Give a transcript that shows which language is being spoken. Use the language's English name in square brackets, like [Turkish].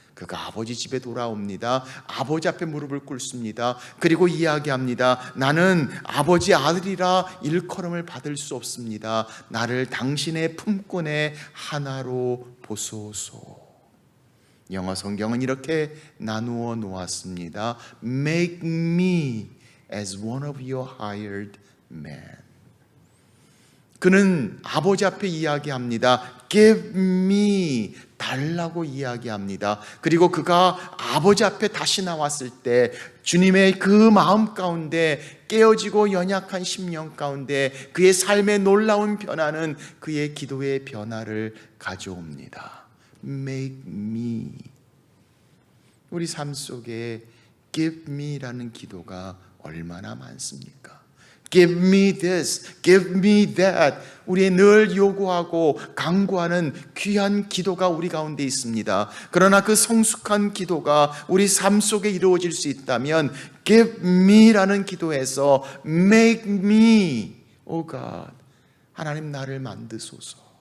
[Korean] 그가 아버지 집에 돌아옵니다. 아버지 앞에 무릎을 꿇습니다. 그리고 이야기합니다. 나는 아버지 아들이라 일컬음을 받을 수 없습니다. 나를 당신의 품꾼의 하나로 보소서. 영어 성경은 이렇게 나누어 놓았습니다. [English] Make me as one of your hired men. [Korean] 그는 아버지 앞에 이야기합니다. [English] Give me, [Korean] 달라고 이야기합니다. 그리고 그가 아버지 앞에 다시 나왔을 때 주님의 그 마음 가운데, 깨어지고 연약한 심령 가운데 그의 삶의 놀라운 변화는 그의 기도의 변화를 가져옵니다. [English] Make me. [Korean] 우리 삶 속에 [English] Give me [Korean] 라는 기도가 얼마나 많습니까? [English] Give me this, give me that. [Korean] 우리의 늘 요구하고 강구하는 귀한 기도가 우리 가운데 있습니다. 그러나 그 성숙한 기도가 우리 삶 속에 이루어질 수 있다면 [English] Give me [Korean] 라는 기도에서 [English] Make me, oh God, [Korean] 하나님 나를 만드소서.